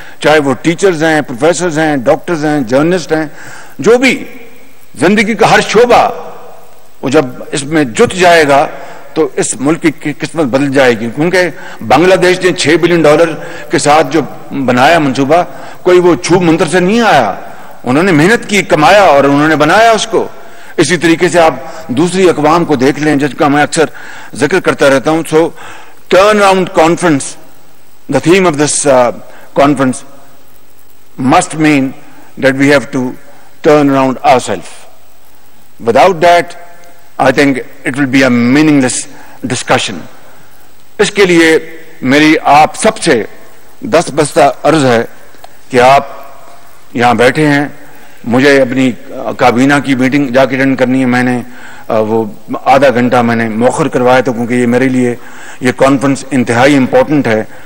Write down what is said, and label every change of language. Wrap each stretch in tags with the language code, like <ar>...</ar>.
<ur>چاہے وہ ٹیچرز ہیں، پروفیسرز ہیں، ڈاکٹرز ہیں، جرنلسٹ ہیں، جو بھی زندگی کا ہر شعبہ وہ جب اس میں جت جائے گا تو اس ملک کی قسمت بدل جائے گی. کیونکہ بنگلہ دیش نے $6 بلین کے ساتھ جو بنایا منصوبہ، کوئی وہ چھوپ منتر سے نہیں آیا. انہوں نے محنت کی، کمایا اور انہوں نے بنایا اس کو. اسی طریقے سے آپ دوسری اقوام کو دیکھ لیں جس کا میں اکثر ذکر کرتا رہتا ہوں.</ur> <en>So turn around conference, the theme of this conference must mean that we have to turn around ourselves. Without that, I think it will be a meaningless discussion.</en> <ur>اس کے لیے میری آپ سب سے دست بستہ عرض ہے کہ آپ یہاں بیٹھے ہیں، مجھے اپنی کابینہ کی میٹنگ جا کے اٹینڈ کرنی ہے. میں نے وہ آدھا گھنٹہ میں نے مؤخر کروایا تھا کیونکہ یہ میرے لیے یہ کانفرنس انتہائی امپورٹنٹ ہے.</ur>